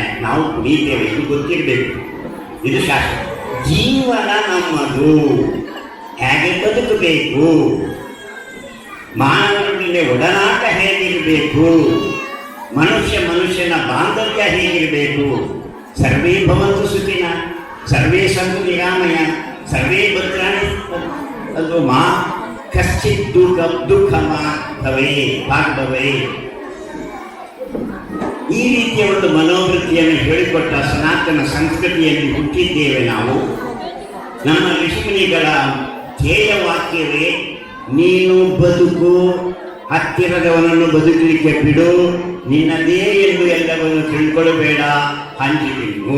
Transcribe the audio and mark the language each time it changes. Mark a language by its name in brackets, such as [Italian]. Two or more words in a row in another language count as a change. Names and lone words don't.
[Kannada] ನಾವು ಕುಣಿತೇವೆ, ಇದು ಗೊತ್ತಿರಬೇಕು. ಇದು ಶಾಸ್ತ್ರ. ಜೀವನ ನಮ್ಮದು, ಹೇಗೆ ಬದುಕಬೇಕು, ಮಾನವರೊಂದಿಗೆ ಒಡನಾಟ ಹೇಗಿರಬೇಕು, ಮನುಷ್ಯನ ಬಾಂಧವ್ಯ ಹೇಗಿರಬೇಕು. [Sanskrit] ಸರ್ವೇ ಭವಂತು ಸುಖಿನ, ಸರ್ವೇ ಸಂತು ನಿರಾಮಯ, ಸರ್ವೇ ಭದ್ರಾಣಿ ಅದು ಮಾ ಕಶ್ಚಿತ್ ದುಃಖ ಭಾಗವೇ. [Kannada] ಈ ರೀತಿಯ ಒಂದು ಮನೋವೃತ್ತಿಯನ್ನು ಹೇಳಿಕೊಟ್ಟ ಸನಾತನ ಸಂಸ್ಕೃತಿಯಲ್ಲಿ ಹುಟ್ಟಿದ್ದೇವೆ ನಾವು. ನಮ್ಮ ಋಷಿಮುನಿಗಳ ಧ್ಯೇಯ ವಾಕ್ಯವೇ ನೀನು ಬದುಕು, ಹತ್ತಿರದವನನ್ನು ಬದುಕಲಿಕ್ಕೆ ಬಿಡು, ನಿನ್ನದೇ ಎಂದು ಎಲ್ಲವನ್ನು ತಿಳ್ಕೊಳ್ಳಬೇಡ, ಹಂಚಿಬಿಡು.